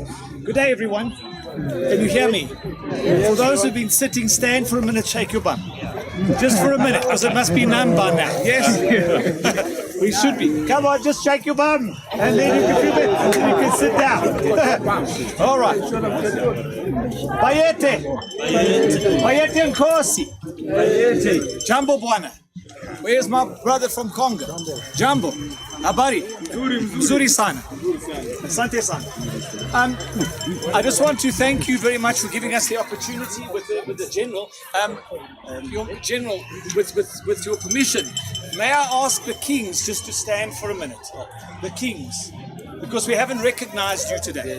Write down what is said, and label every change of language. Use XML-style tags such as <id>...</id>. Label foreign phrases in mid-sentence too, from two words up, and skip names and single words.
<en>Good day, everyone. Can you hear me? For those who've been sitting, stand for a minute, shake your bum. Just for a minute, because it must be numb by now. Yes? We should be. Come on, just shake your bum. And then you can sit down. All right.</en> <zu>Bayete. Bayete Nkosi.</zu> <sw>Jambo Bwana.</sw> <en>Where's my brother from Congo?</en> <sw>Jambo. Habari. Mzuri sana. Asante sana.</sw> <en>I just want to thank you very much for giving us the opportunity with the General. Your General, with your permission, may I ask the Kings just to stand for a minute? The Kings, because we haven't recognized you today.</en>